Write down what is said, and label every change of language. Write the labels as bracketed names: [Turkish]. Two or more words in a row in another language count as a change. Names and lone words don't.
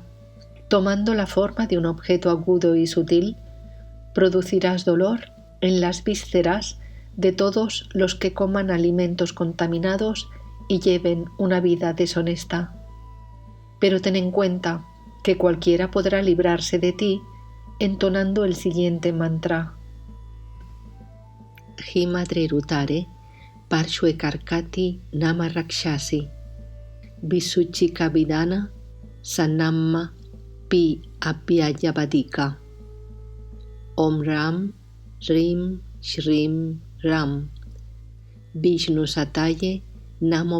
[Spanish] Tomando la forma de un objeto agudo y sutil, producirás dolor en las vísceras de todos los que coman alimentos contaminados y lleven una vida deshonesta. Pero ten en cuenta que cualquiera podrá librarse de ti entonando el siguiente mantra: [Sanskrit] Himadre Rutare Parshwe Karkati Nama Rakshasi Visuchika Vidana Sanamma Pi Apyayavadika. Om Ram Rim Shrim Ram Vishnu Sataye Namo